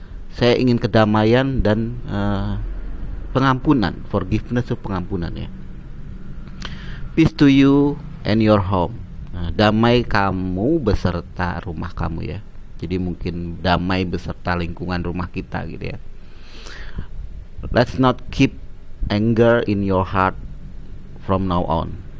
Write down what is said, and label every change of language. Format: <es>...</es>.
<id>Saya ingin kedamaian dan pengampunan.</id> <en>Forgiveness</en> <id>itu pengampunan ya.</id> <en>Peace to you and your home.</en> <id>Damai kamu beserta rumah kamu ya. Jadi mungkin damai beserta lingkungan rumah kita gitu ya.</id> <en>Let's not keep anger in your heart from now on.</en>